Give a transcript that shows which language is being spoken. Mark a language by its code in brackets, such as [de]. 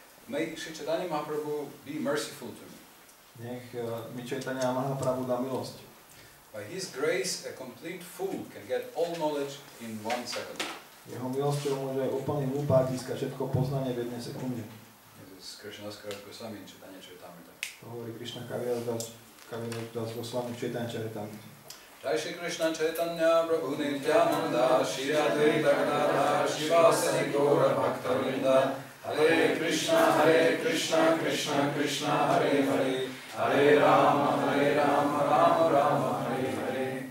[en] May Shri Chaitanya Mahaprabhu be merciful to me. [sk] Nech mi Chaitanya Mahaprabhu dá milosť. [en] By his grace, a complete fool can get all knowledge in 1 second. [sk] Jeho milosťou môže úplný hlupák získať všetko poznanie v 1 sekunde. [en] This is Krishna's Goswami Chaitanya Charitamrita. [sk] To hovorí Krišna Kaviraj Goswami Chaitanya Charitamrita. [sa] Jai Shri Krishna Chaitanya Prabhu Nityananda Shri Advaita Gadadhara Shivasadi Gaura Bhaktavinda Hare Krishna Krishna Krishna Hare Hare Hare Rama Rama Rama Hare Hare.